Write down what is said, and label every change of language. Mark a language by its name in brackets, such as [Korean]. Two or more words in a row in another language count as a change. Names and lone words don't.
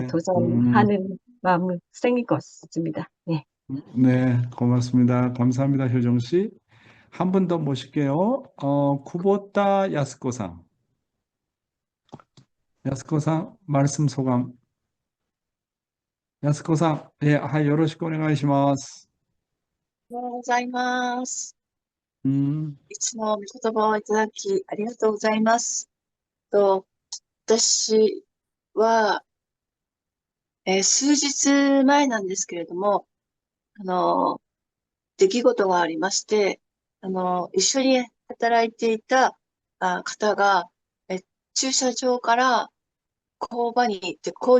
[Korean] 도전하는 마음이 생길 것 같습니다. 네. 네, 고맙습니다. 감사합니다, 효정 씨. 한 분 더 모실게요. 쿠보타 야스코상. 야스코상, 말씀 소감. 야스코상, 예, [Japanese] よろしくお願いします. おはようございます。 음, いつも御言葉をいただきありがとうございます。私は、 数日前なんですけれども、出来事がありまして、一緒に働いていた方が、駐車場から工場に行って、工